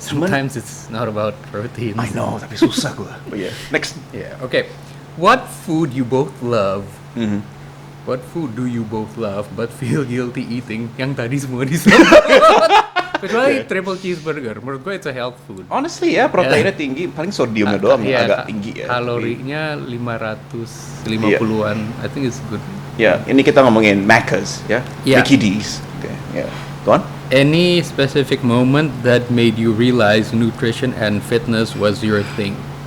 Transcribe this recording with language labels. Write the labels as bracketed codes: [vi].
[en] Sometimes it's not about protein. I know, tapi susah gue. Oh yeah. Next. Yeah. Okay. What food you both love? Mm-hmm. What food do you both love but feel guilty eating? Yang tadi semua disebut. Kecuali triple cheeseburger. Menurut gue it's a health food. [id] Honestly ya, proteinnya tinggi, paling sodiumnya doang yang agak tinggi ya. Kalorinya 550-an. I think it's good. Ya, ini kita ngomongin Macca's ya. [en] Yeah. [id] Mickey D's. Ya, Tuan? [en] Any specific moment that made you realize nutrition and fitness was your thing?